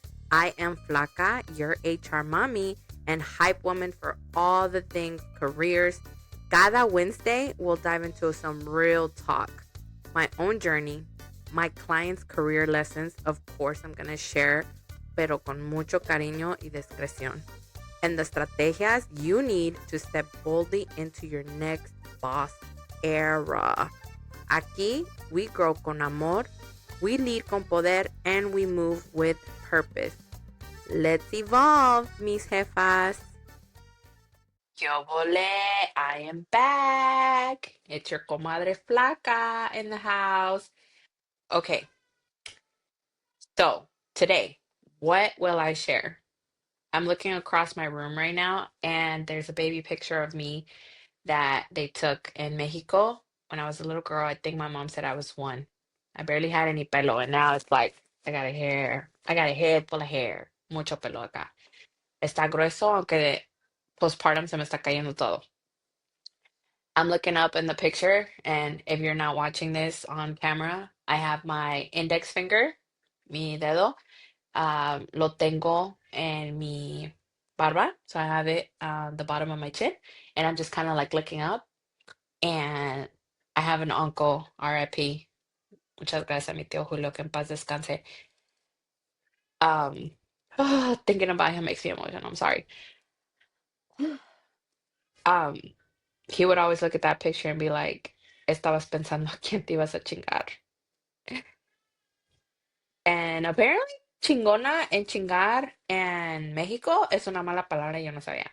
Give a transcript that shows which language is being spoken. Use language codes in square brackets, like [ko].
[en] I am Flaka, your HR mommy and hype woman for all the things careers. [es] Cada [en] Wednesday, we'll dive into some real talk, my own journey, my clients' career lessons. Of course, I'm going to share, [es] pero con mucho cariño y discreción. [en] And the estrategias you need to step boldly into your next boss era. [es] Aquí, [en] we grow [es] con amor, [en] we lead [es] con poder, [en] and we move with purpose. Let's evolve, [es] mis jefas. [en] Yo vole, I am back. It's your comadre Flaca in the house. Okay, so today, what will I share? I'm looking across my room right now, and there's a baby picture of me that they took in Mexico when I was a little girl. I think my mom said I was one. I barely had any pelo, and now it's like I got a head full of hair. [es] Mucho pelo acá. Está grueso, aunque de postpartum se me está cayendo todo. [en] I'm looking up in the picture, and if you're not watching this on camera, I have my index finger, [es] mi dedo, lo tengo en mi barba. [en] So I have it on the bottom of my chin, and I'm just kind of like looking up. And I have an uncle, RIP. [es] Muchas gracias, mi tío Julio, que en paz descanse. [en] Um, thinking about him makes me emotional. I'm sorry. Um, he would always look at that picture and be like, [es] estabas pensando quién te ibas a chingar. [en] And apparently, chingona and chingar and Mexico [es] es una mala palabra, yo no sabía.